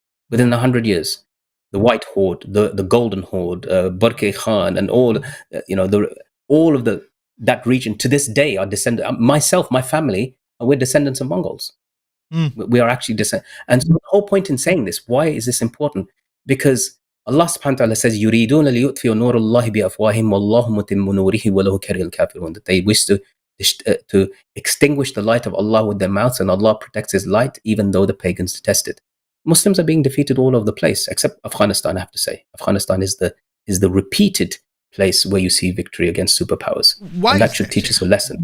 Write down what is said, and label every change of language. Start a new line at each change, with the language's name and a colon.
English: Within 100 years, the White Horde, the Golden Horde, Barke Khan, and all of that region to this day are descendants. Myself, my family, we're descendants of Mongols. We are actually descendants. And so the whole point in saying this, why is this important? Because Allah subhanahu wa ta'ala says,
Arabic: يُرِيدُونَ لِيُطْفِئُوا نُورَ اللَّهِ بِأَفْوَاهِهِمْ وَاللَّهُ مُتِمُّ نُورِهِ وَلَوْ كَرِهَ الْكَافِرُونَ.
English: That they wish to extinguish the light of Allah with their mouths, and Allah protects His light even though the pagans detest it. Muslims are being defeated all over the place, except Afghanistan, I have to say. Afghanistan is the repeated place where you see victory against superpowers. And that should teach us a lesson.